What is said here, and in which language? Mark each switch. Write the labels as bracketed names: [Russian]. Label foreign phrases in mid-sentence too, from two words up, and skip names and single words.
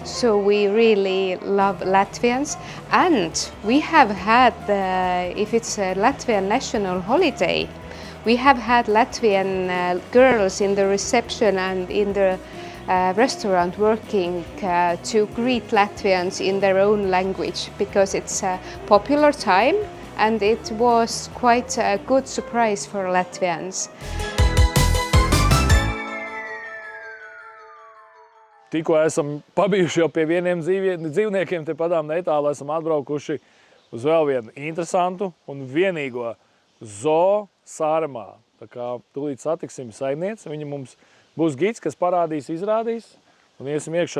[English] So we really love Latvians, and we have had, if it's a Latvian national holiday, we have had Latvian girls in the reception and in the restaurant working to greet Latvians in their own language, because it's a popular time and it was quite a good surprise for Latvians. [Latvian] Tikko esam pabijuši jau pie vieniem dzīvniekiem, te padām netālu esam atbraukuši uz vēl vienu interesantu un vienīgo zoo Saaremaa. Tā kā tūlīt satiksim saimnieci, viņa mums būs gids, kas parādīs, izrādīs, un iesim iekšā.